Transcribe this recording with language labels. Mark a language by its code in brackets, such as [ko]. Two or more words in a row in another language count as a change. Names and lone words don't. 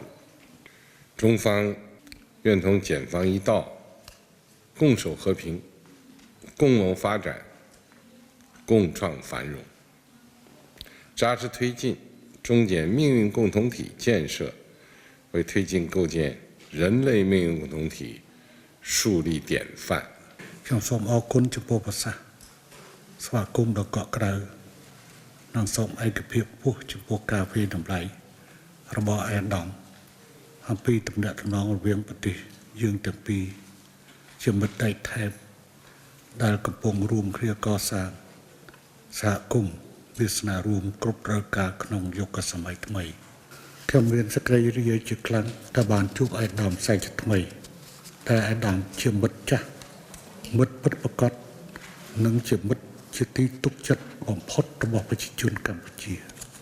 [zh] 中方愿同柬方一道，共守和平，共谋发展，共创繁荣，扎实推进中柬命运共同体建设，为推进构建人类命运共同体树立典范。 [km] ខ្ញុំសូមអរគុណចំពោះប្រសាសន៍ស្វាគមន៍ដ៏កក់ក្ដៅនិងសូមឯកភាពខ្ពស់ចំពោះការវិ តម្លៃរបស់អាដាមអំពីទំនាក់ទំនងរវាងប្រទេសយើងទាំងពីរជាមិត្តដៃថែបដែលកំពុងរួមគ្នាកសាងសហគមន៍វាសនារួមគ្រប់ត្រូវការក្នុងយុគសម័យថ្មីខ្ញុំមានសេចក្តីរីករាយជាខ្លាំងដែលបានជួបអាដាមសែកថ្មីតែអាដាមជាមិត្តចាស់មិត្តពិតប្រាកដនិងជាមិត្តជាទីទុកចិត្តបំផុតរបស់ប្រជាជនកម្ពុជា